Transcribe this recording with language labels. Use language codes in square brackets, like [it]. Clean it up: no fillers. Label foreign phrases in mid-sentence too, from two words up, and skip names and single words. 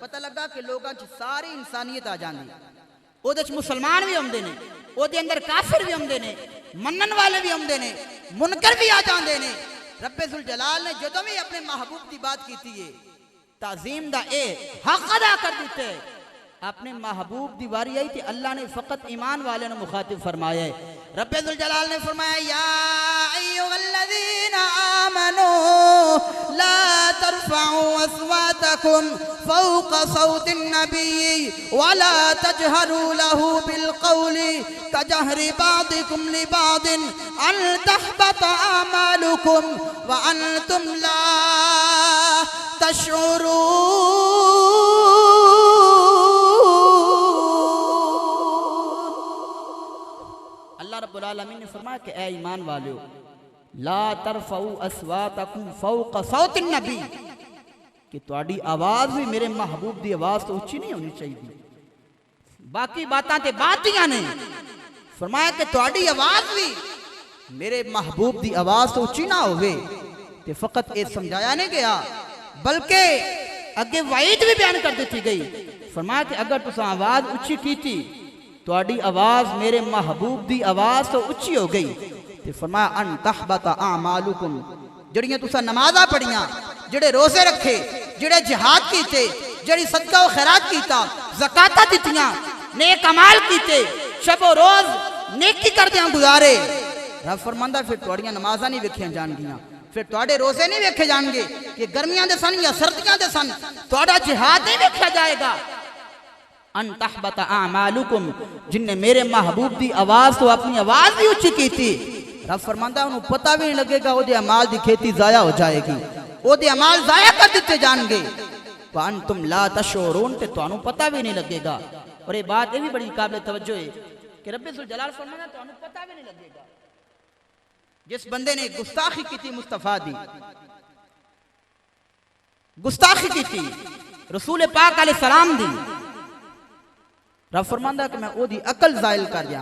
[pa] پتہ لگا کہ لوگوں چ ساری انسانیت آ جاندی، او دے مسلمان بھی ہوندے نے، او دے اندر کافر بھی ہوندے نے، منن والے بھی ہوندے نے، منکر بھی آ جاندے نے. رب ذوالجلال نے جدوں بھی اپنے محبوب دی بات کیتی ہے، تعظیم دا اے حق ادا کر دیتے ہے. اپنے محبوب دی واری آئی تھی، اللہ نے فقط ایمان والے نے مخاطب فرمایا ہے. رب ذوالجلال نے فرمایا [ar] یا ایھا الذین آمنوا لا ترفعوا اصواتکم فوق صوت النبی ولا تجهروا له بالقول كجهر بعضكم لبعض ان تحبط اعمالكم وانتم لا تشعرون. [pa] اللہ رب العالمین نے فرمایا کہ اے ایمان والو، [ar] لا ترفعوا اصواتکم فوق صوت النبی، [pa] کہ تہاڈی آواز بھی میرے محبوب دی آواز تو اونچی نہیں ہونی چاہیے. باقی باتاں تے باتیاں نے، فرمایا کہ تہاڈی آواز بھی میرے محبوب دی آواز تو اونچی نہ ہوئے. تے فقط یہ سمجھایا نہیں گیا بلکہ اگے وعید بھی بیان کر دیتی گئی. فرمایا کہ اگر تساں آواز اونچی کیتی تہاڈی آواز میرے محبوب دی آواز تو اونچی ہو گئی. تے فرمایا [ar] ان تحبط اعمالکم، [pa] جڑیاں تساں نمازاں پڑھیاں، جڑے روزے رکھے، جڑے جہاد کیتے، جڑی صدقہ و خیرات کیتا، زکاتاں دتیاں، نیک اعمال کیتے، شب و روز نیکی کردیاں گزارے، رب فرماندا پھر تہاڈیاں نمازاں نہیں ویکھیاں جان گیاں، پھر تہاڈے روزے نہیں ویکھے جان گے کہ گرمیاں دے سن یا سردیاں دے سن، تہاڈا جہاد نہیں ویکھیا جائے گا. [ar] ان تحبط اعمالکم، [pa] جن نے میرے محبوب دی آواز تو اپنی آواز بھی اونچی کی تھی، رب فرماندا انہوں پتہ بھی نہیں لگے گا، او دے اعمال دی کھیتی ضائع ہو جائے گی، او دے اعمال ضائع کر دیتے جان گے. [ar] وانتم لا تشعرون، [pa] تے تانوں پتہ بھی نہیں لگے گا. [ur] اور یہ بات یہ بھی بڑی قابل توجہ ہے کہ [pa] رب ذوالجلال فرمانا تانوں پتہ بھی نہیں لگے گا. جس بندے نے گستاخی کی تھی مصطفیٰ دی، گستاخی کی تھی رسول پاک علیہ السلام دی، رب فرماندا کہ میں او دی عقل زائل کر دیاں